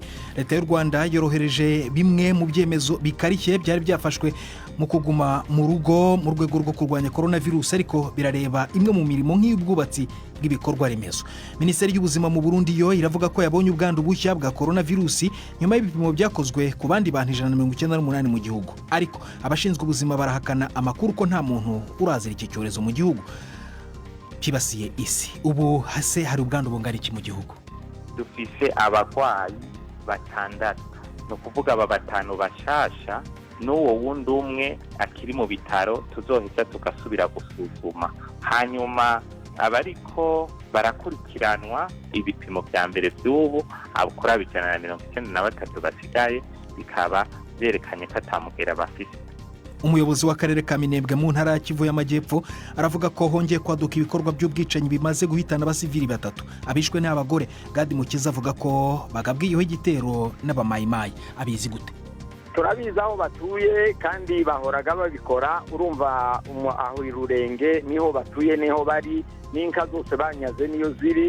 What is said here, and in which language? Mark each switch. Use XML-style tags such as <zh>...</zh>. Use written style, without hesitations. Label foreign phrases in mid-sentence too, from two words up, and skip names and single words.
<rw>Leta y'u Rwanda yorohereje bimwe mu byemezo bikarishye byari byafashwe mu kuguma mu rugo mu rwego rwo kurwanya coronavirus, ariko birareba imwe mu mirimo nk'ubwubatsi bw'ibikorwa remezo.</rw> <rn>Minisiteri y'ubuzima mu Burundi yo iravuga ko yabonye ubwandu bushya bwa coronavirus nyuma y'ibipimo byakozwe ku bandi bantu 198 mu gihugu, ariko abashinzwe ubuzima barahakana amakuru ko nta muntu urazira iki cyorezo mu gihugu kibasiye isi. Ubu hase hari ubwandu bungana iki mu gihugu? Dufise abagwayi batandatu, no kuvuga aba batanu bashasha n'uwo wundi umwe akiri mu bitaro tuzoheza tugasubira gusuzuma, hanyuma abariko barakurikiranwa ibipimo vya mbere by'ubu abukora 193 basigaye bikaba byerekanye ko atamugera bafise. Umuyobozi w'akarere ka Minembwe mu ntara ya Kivu y'Amajyepfo aravuga ko hongeye kwaduka ibikorwa by'ubwicanyi bimaze guhitana abasivili batatu abishwe n'abagore. Gadi Mukiza avuga ko bagabwiyeho igitero n'abamayimayi. Abizi gute?</rn> <rw>Turabizi aho batuye kandi bahoraga babikora. Urumva aho irurenge niho batuye, niho bari, n'inka zose banyaze niyo ziri.</rw>